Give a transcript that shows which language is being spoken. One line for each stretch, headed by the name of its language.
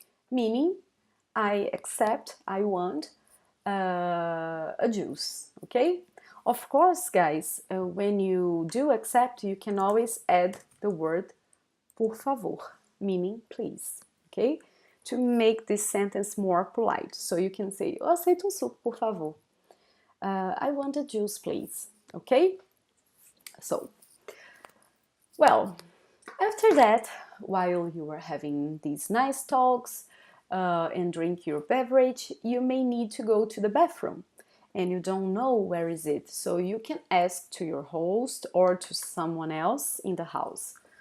English: Meaning, I accept, I want a juice. Okay? Of course, guys, when you do accept, you can always add the word por favor, meaning please. Okay? To make this sentence more polite. So you can say,
Portuguese: eu aceito um suco, por favor.
English: I want a juice, please. Okay? So, well, after that, while you are having these nice talks and drink your beverage, you may need to go to the bathroom and you don't know where is it. So you can ask to your host or to someone else in the house.